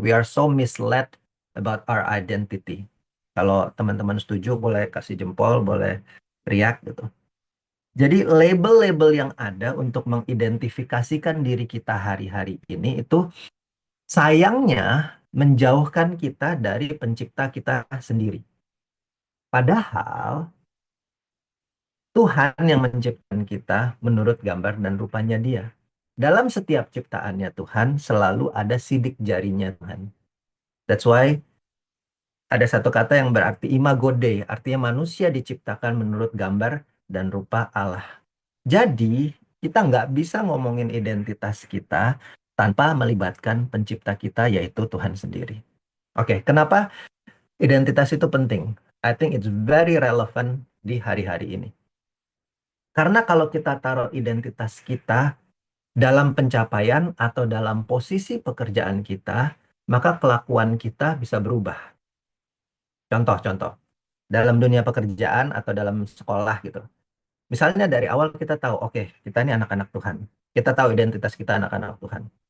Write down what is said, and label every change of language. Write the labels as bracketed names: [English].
[English] We are so misled about our identity. [Indonesian] Kalau teman-teman setuju, boleh kasih jempol, boleh teriak gitu. Jadi label-label yang ada untuk mengidentifikasikan diri kita hari-hari ini itu sayangnya menjauhkan kita dari pencipta kita sendiri. Padahal Tuhan yang menciptakan kita menurut gambar dan rupanya Dia. Dalam setiap ciptaannya Tuhan selalu ada sidik jarinya Tuhan. [English] That's why [Indonesian] ada satu kata yang berarti imago Dei, artinya manusia diciptakan menurut gambar dan rupa Allah. Jadi kita nggak bisa ngomongin identitas kita tanpa melibatkan pencipta kita, yaitu Tuhan sendiri. Oke, kenapa identitas itu penting? [English] I think it's very relevant [Indonesian] di hari-hari ini. Karena kalau kita taruh identitas kita dalam pencapaian atau dalam posisi pekerjaan kita, maka kelakuan kita bisa berubah. Contoh-contoh, dalam dunia pekerjaan atau dalam sekolah gitu. Misalnya dari awal kita tahu, oke, kita ini anak-anak Tuhan. Kita tahu identitas kita anak-anak Tuhan.